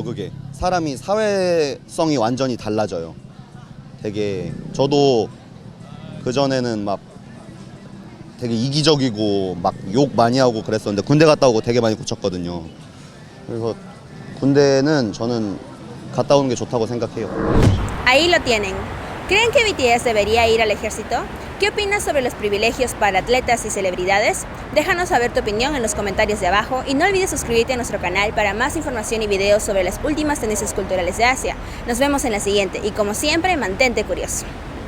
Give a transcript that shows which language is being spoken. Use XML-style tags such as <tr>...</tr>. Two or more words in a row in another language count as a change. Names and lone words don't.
<ko>그게 사람이 사회성이 완전히 달라져요. 되게 저도 그전에는 막 되게 이기적이고 막 욕 많이 하고 그랬었는데 군대 갔다 오고 되게 많이 고쳤거든요. 그래서 군대는 저는 갔다 오는 게 좋다고 생각해요.</ko> <es>Ahí lo tienen. ¿Creen que BTS debería ir al ejército? ¿Qué opinas sobre los privilegios para atletas y celebridades? Déjanos saber tu opinión en los comentarios de abajo y no olvides suscribirte a nuestro canal para más información y videos sobre las últimas tendencias culturales de Asia. Nos vemos en la siguiente y como siempre, mantente curioso.</es>